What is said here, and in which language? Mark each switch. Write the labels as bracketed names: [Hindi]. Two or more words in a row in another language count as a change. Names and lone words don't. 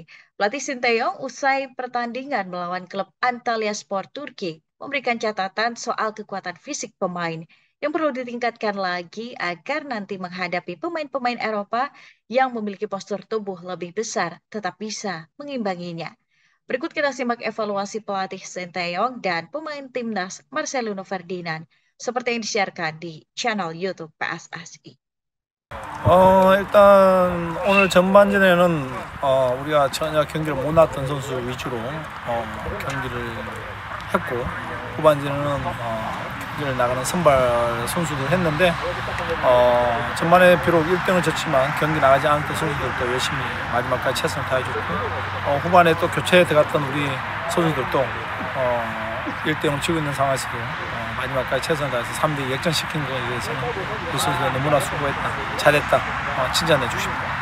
[Indonesian] Pelatih Sinteyong usai pertandingan melawan klub Antalyaspor Turki memberikan catatan soal kekuatan fisik pemain yang perlu ditingkatkan lagi agar nanti menghadapi pemain-pemain Eropa yang memiliki postur tubuh lebih besar tetap bisa mengimbanginya. Berikut kita simak evaluasi pelatih Sinteyong dan pemain timnas Marcelino Ferdinand seperti yang disiarkan di channel YouTube PSSI. [Korean] 일단 오늘 전반전에는 우리가 전혀 경기를 못 나왔던 선수 위주로 경기를 했고 후반전에는 경기를 나가는 선발 선수들 했는데 전반에 비록 1등을 졌지만 경기 나가지 않았던 선수들도 열심히 마지막까지 최선을 다해줬고 후반에 또 교체에 들어갔던 우리 선수들도 1대0 지고 있는 상황에서도 마지막까지 최선을 다해서 3대2 역전시킨 거에 대해서는 우리 선수가 너무나 수고했다, 잘했다 칭찬해 주십니다.